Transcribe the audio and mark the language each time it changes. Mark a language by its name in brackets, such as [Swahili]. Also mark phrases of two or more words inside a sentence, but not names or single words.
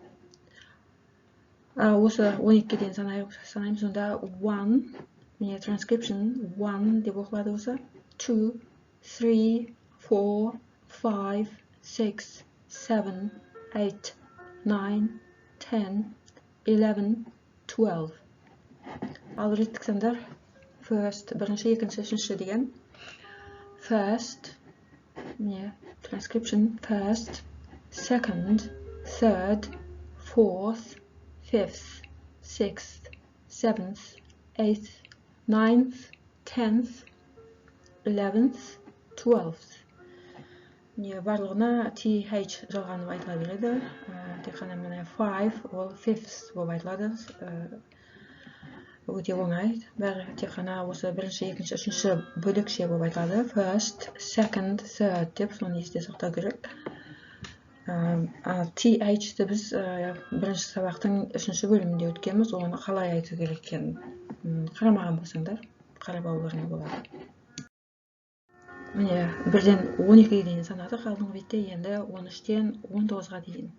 [Kazakh] Осы 12-ге дейін санаймыз, сонда 1, міне transcription 1 деп оқылады осы. 2, 3, 4, 5, 6, 7, 8, 9, 10, 11, 12. Ал реттік сандар first, бірінші, екінші, үшінші деген. [English] First, міне transcription first, second, third, fourth, 5th, 6th, 7th, 8th, 9th, 10th, 11th, 12th. [Kazakh] Барлығына TH жалғанып айтыла береді. Тек қана міне 5 ол 5th болып айтылады. Өте оңай. Бәрі тек қана осы бірінші, екінші, үшінші бөлекше болып айтылады. [English] First, second, third [Kazakh] деп соны есте сақтау керек. TH-ті біз бірінші сабақтың үшінші бөлімінде өткенбіз, оны қалай айту керек екенін қарамаған болсаңдар, қарап алуларыңа болады. Міне, бірден 12-ге дейін санадық, алдыңғы бетте енді 13-тен 19-ға дейін.